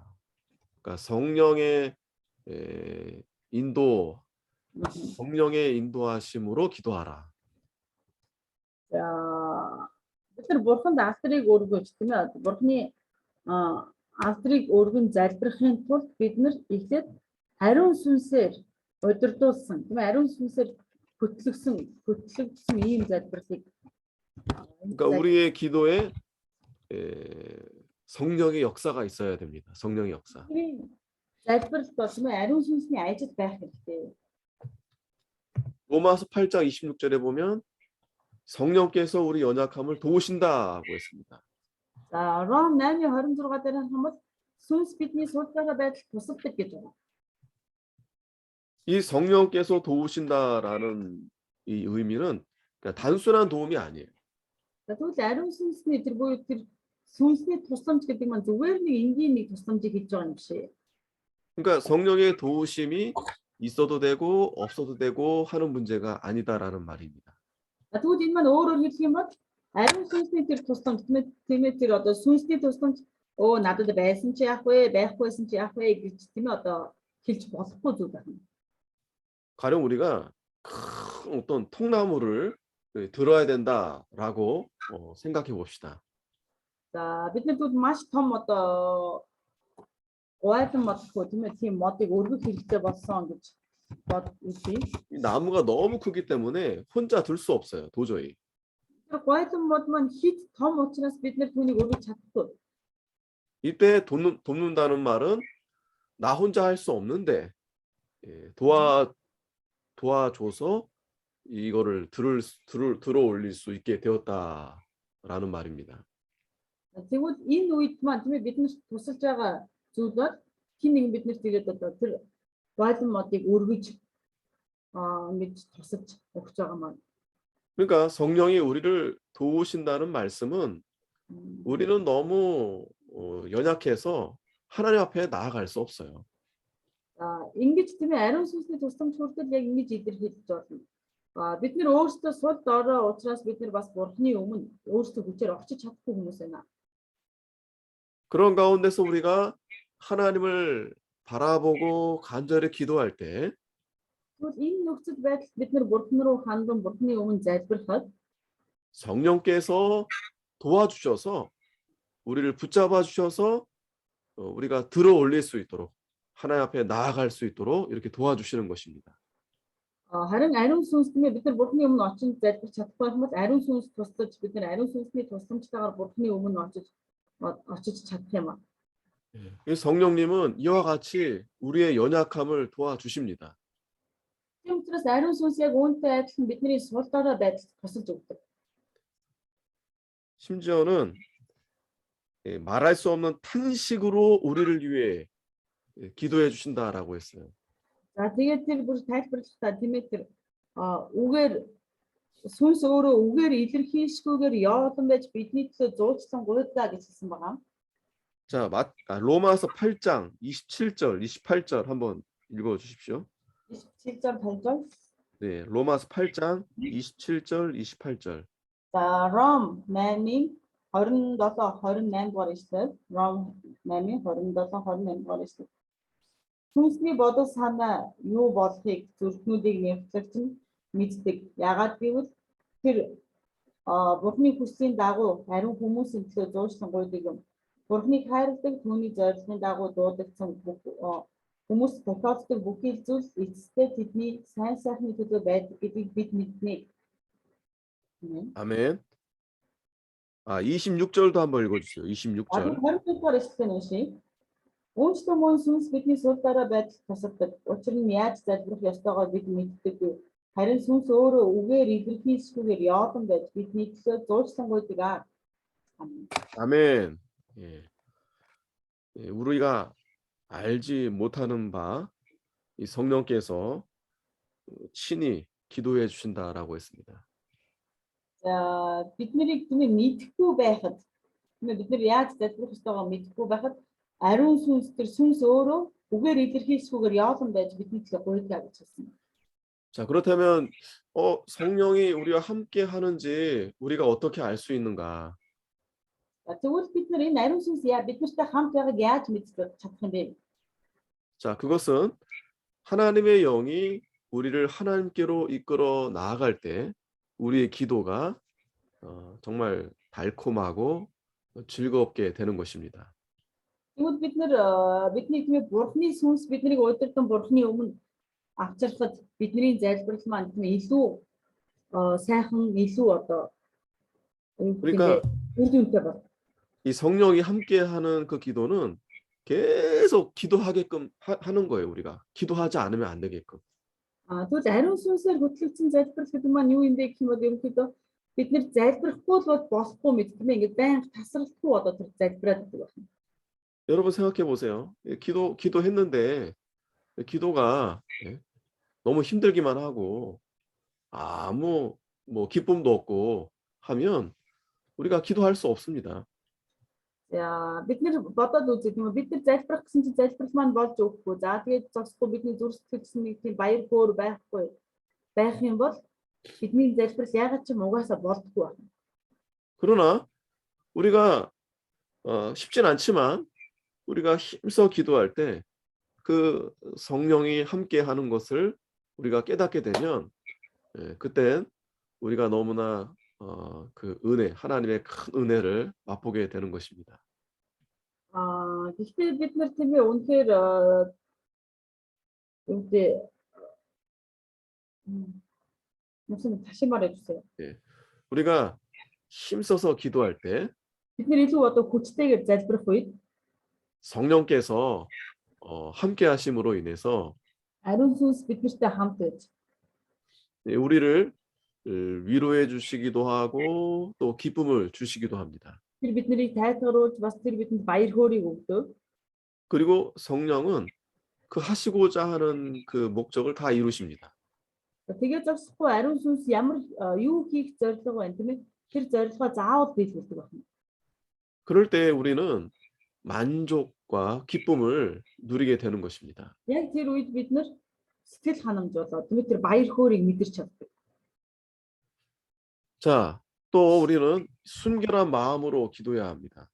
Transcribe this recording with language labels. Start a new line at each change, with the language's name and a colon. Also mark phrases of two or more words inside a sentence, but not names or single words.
Korean: 그러니까 성령의 인도하심으로 기도하라.
Mongolian: За бид нар бурханд алдрыг өргөж тийм ээ бурхны алдрыг өргөн залбирахын тулд бид нар эхлээд ариун сүнсээр удирдуулсан тийм ээ ариун сүнсээр хөтлөгдсөн ийм залбирлыг
Korean: 그러니까 우리의 기도에 성령의 역사가 있어야 됩니다. 성령의 역사.
Mongolian: залбиралд бол тийм ээ ариун сүнсний ажил байх хэрэгтэй.
Korean: 로마서 8장 26절에 보면 성령께서 우리 연약함을 도우신다고 했습니다.
Mongolian: За Ром 8:26 дээр хамт сүнс бидний суулж байгаа байдал тусалдаг гэж байна.
Korean: 이 성령께서 도우신다라는 이 의미는 그러니까 단순한 도움이 아니에요.
Mongolian: За тэгвэл ариун сүнсний тэр буюу тэр сүнсний тусламж гэдэг нь зүгээр нэг энгийн нэг тусламжийг хийж байгаа юм биш ээ.
Korean: 그러니까 성령의 도우심이 있어도 되고 없어도 되고 하는 문제가 아니다라는 말입니다.
Mongolian: Тэгвэл энэ маань өөрөөр хэлэх юм бол ариун сүнсний тэр тусламж тийм ээ тэр одоо сүнсний тусламж надад байсан чи яах вэ? Байхгүйсэн чи яах вэ гэж тийм ээ одоо хэлж болохгүй зүйл байна.
Korean: 가령 우리가 큰 어떤 통나무를 들어야 된다라고 생각해 봅시다.
Mongolian: За бид нар тэгвэл маш том одоо гуйлан модгүй тийм ээ тийм модыг өргөх хэрэгтэй болсон гэж бодъё.
Korean: 이 나무가 너무 크기 때문에 혼자 들 수 없어요, 도저히.
Mongolian: Тэр гуйлан мод маань хит том учраас бид нар түүнийг өргөж чадахгүй.
Korean: 이때 돕는다는 말은 나 혼자 할 수 없는데 도와줘서 이거를 들어 올릴 수 있게 되었다라는 말입니다.
Mongolian: Тэгвэл энэ үед маань тийм ээ биднэрт тусалж байгаа зүйл бол хин нэгэн биднэрт тэгээд одоо тэр гуйлан модыг өргөж ингэж тусалж өгч байгаа маань.
Korean: 그러니까 성령이 우리를 도우신다는 말씀은 우리는 너무 연약해서 하나님 앞에 나아갈 수 없어요.
Mongolian: Ингэж тийм ээ ариун сүнсний тусламж хүртэл яг ингэж илэрхийлж болно. Бид нэр өөрсдөө сул дорой учраас бид нар бас бурхны өмнө өөрсдөө хүчээр очиж чадахгүй хүмүүс байна.
Korean: 그런 가운데서 우리가 하나님을 바라보고 간절히 기도할 때
Mongolian: Тэгвэл энэ нөхцөл байдалд бид нар бурхан руу хандан бурхны өмнө залбирахад
Korean: 성령께서 도와주셔서 우리를 붙잡아 주셔서 우리가 들어 올릴 수 있도록 하나님 앞에 나아갈 수 있도록 이렇게 도와주시는 것입니다.
Mongolian: харин ариун сүнс тийм ээ бид нар бурхны өмнө очиж залбирч чадахгүй юм бол ариун сүнс тусдаж бид нар ариун сүнсний тусламжтайгаар бурхны өмнө очиж чадах юм аа.
Korean: 이 성령님은 이와 같이 우리의 연약함을 도와주십니다.
Mongolian: Тийм учраас ариун сүнс яг үүнтэй адилхан бидний сул дорой байдалд тусалж өгдөг.
Korean: 심지어는 말할 수 없는 탄식으로 우리를 위해 기도해 주신다라고 했어요.
Mongolian: За тэгээд тэр бүр тайлбарлахдаа тийм ээ тэр үгээр сүнс өөрөө үгээр илэрхийлшгүйгээр яолон байж бидний төлөө зуучлан гуйдаа гэж хэлсэн байгаа.
Korean: 자, 로마서 8장 27절, 28절 한번 읽어 주십시오. 27절 8절. 네, 로마서 8장 27절, 28절.
Mongolian: За Ром 8-ийн 27 28 дугаар ишлэл. Ром 8-ийн 27 28 дугаар ишлэл. Сүнсний бодол санаа юу болохыг зүрхнүүдийг нэвтрэгч нь мэддэг. Яагаад гэвэл тэр бурхны хүслийн дагуу ариун хүмүүсийн төлөө зуушлан гуйдаг юм. Бурхныг хайрладаг түүний зорилгын дагуу дуудагдсан хүмүүс тохиолддог бүхий зүйл эцэстээ тэдний сайн сайхны төлөө байдаг гэдгийг бид мэднэ.
Korean: 아멘. 26절도 한번 읽어 주세요. 26절.
Mongolian: 22 дугаар ишлэл нь Үүнчлэн мөн сүнс бидний сул дорой байдалд тусалдаг. Учир нь яаж залбирах ёстойгоо бид мэддэг. Харин сүнс өөрөө үгээр илэрхийлшгүйгээр яолон байж бидний төлөө зуучлан гуйдаг.
Korean: 아멘. 우리가 알지 못하는 바 이 성령께서 친히 기도해 주신다라고 했습니다.
Mongolian: За биднийг мэдхгүй байхад бид нар яаж залбирах ёстойгоо мэдхгүй байхад ариун сүнс тэр сүнс өөрөө үгээр илэрхийлшгүйгээр яолон байж бидний төлөө гуйдаг гэж хэлсэн.
Korean: 자, 그렇다면 성령이 우리와 함께 하는지 우리가 어떻게 알 수 있는가?
Mongolian: Тэгвэл бид нар энэ ариун сүнс бид нартай хамт байгааг яаж мэдчих чадах юм бэ?
Korean: 자, 그것은 하나님의 영이 우리를 하나님께로 이끌어 나아갈 때 우리의 기도가 정말 달콤하고 즐겁게 되는 것입니다.
Mongolian: Тэгвэл бид нар бидний тийм бурхны сүнс биднийг удирдан бурхны өмнө авчрахад бидний залбирал маань тийм илүү сайхан илүү одоо
Korean: 그러니까
Mongolian: үр дүнтэй байна.
Korean: 이 성령이 함께하는 그 기도는 계속 기도하게끔 하는 거예요. 우리가 기도하지 않으면 안 되게끔.
Mongolian: Тэгвэл ариун сүнсээр хөтлөгдсөн залбирал гэдэг маань юу юм бэ гэх юм бол ерөнхийдөө бид нэр залбирахгүй л болохгүй мэт тийм ээ ингээд байнга тасралтгүй одоо тэр залбираад байдаг байна.
Korean: 여러분 생각해 보세요. 기도했는데 기도가 너무 힘들기만 하고 아무 기쁨도 없고 하면 우리가 기도할 수 없습니다.
Mongolian: За бид нэр бодоод үзэх юм бид нар залбирах гэсэн чинь залбирал маань болж өгөхгүй. За тэгээд зогсохгүй бидний зүрх сэтгэлсэн нэг тийм баяр хөөр байх юм бол бидний залбирал ягаад ч юм угаасаа болдгоо байна.
Korean: 그러나 우리가 쉽진 않지만 우리가 힘써 기도할 때 그 성령이 함께 하는 것을 우리가 깨닫게 되면 그땐 우리가 너무나 그 은혜, 하나님의 큰 은혜를 맛보게 되는 것입니다.
Mongolian: Гэхдээ бид нар тийм ээ үнэхээр үүтэй
Korean: 무슨 다시 말해 주세요. 예. 우리가 힘써서 기도할 때
Mongolian: Бид нар илүү одоо хүчтэйгээр залбирах үед
Korean: 성령께서 함께 하심으로 인해서
Mongolian: ариун сүнс биднэртэй хамт байж
Korean: 우리를 위로해 주시기도 하고 또 기쁨을 주시기도 합니다.
Mongolian: тэр биднийг тайлгаруулж бас тэр бидэнд баяр хөөргийг өгдөг.
Korean: 그리고 성령은 그 하시고자 하는 그 목적을 다 이루십니다.
Mongolian: Тэгээд зогсохгүй ариун сүнс ямар юу хийх зорилго байна тийм ээ? Тэр зорилгоо заавал биелүүлдэг байна.
Korean: 그럴 때 우리는 만족과 기쁨을 누리게 되는 것입니다.
Mongolian: Яг тэр үед бид нар сэтгэл ханамж болоод тийм ээ тэр баяр хөөргийг мэдэрч чаддаг.
Korean: 자, 또 우리는 순결한 마음으로 기도해야 합니다.